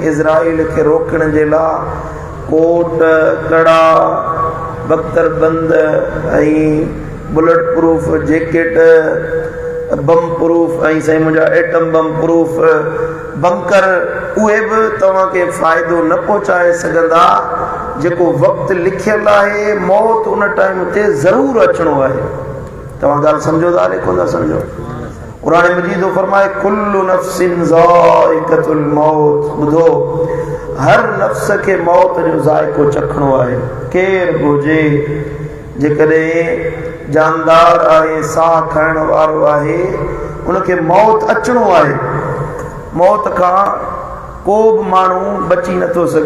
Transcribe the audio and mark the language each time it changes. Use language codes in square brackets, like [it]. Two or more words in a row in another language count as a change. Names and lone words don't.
[sd] इज़राइल खे रोकण जे लाइ कोट, कड़ा, बख्तर बंद ऐं [en] bullet proof jacket, bomb proof [sd] ऐं साईं मुंहिंजा [en] atom bomb proof bunker, [sd] उहे बि तव्हांखे फ़ाइदो न पहुचाए सघंदा। जेको वक़्तु लिखियलु आहे, मौत उन टाइम ते ज़रूरु अचिणो आहे। तव्हां ॻाल्हि सम्झो था रे कोन था सम्झो? क़ुरान मजीद फरमाए [ar] كل نفس ذائقة الموت. [sd] ॿुधो, हर नफ़्स खे मौत जो ज़ाइक़ो चखणो आहे। केरु बि हुजे, जेकॾहिं जानदार आहे, साह खणण वारो आहे, उनखे मौत अचिणो आहे। मौत खां को बि माण्हू बची नथो सघे।